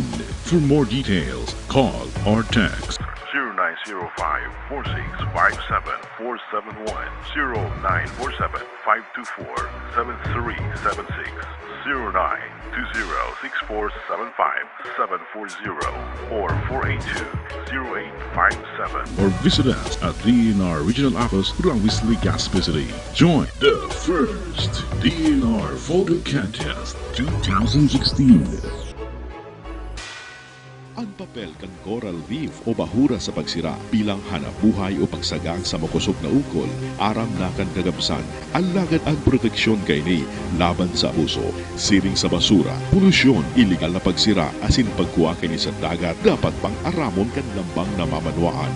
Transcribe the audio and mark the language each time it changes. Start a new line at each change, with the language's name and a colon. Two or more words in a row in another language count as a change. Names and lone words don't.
English: For more details, call or text 0905-4657-471, 0947-524-7376, 0920-6475-740, or 482-0857. Or visit us at DNR Regional Office, Ruangwis, Legazpi City. Join the first DNR Photo Contest 2016.
Bikol: Ang papel kan coral reef o bahura sa pagsira bilang hanapbuhay o pagsagang sa makusog na ukol, aram na kan kagabsan, alagad ang proteksyon kay ni laban sa abuso, siring sa basura, polusyon, iligal na pagsira, asin pagkuha kay ni sa dagat, dapat pang aramon kan lambang na mamanwaan.